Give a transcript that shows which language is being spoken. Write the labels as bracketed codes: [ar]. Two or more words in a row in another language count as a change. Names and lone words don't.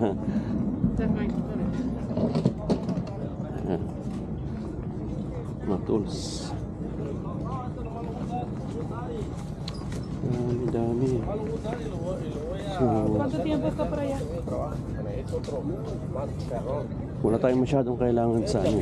[tl] Mga tools. Dami. So, [es] ¿Cuánto tiempo está por allá? [tl] wala tayong masyadong kailangan sa ano eh.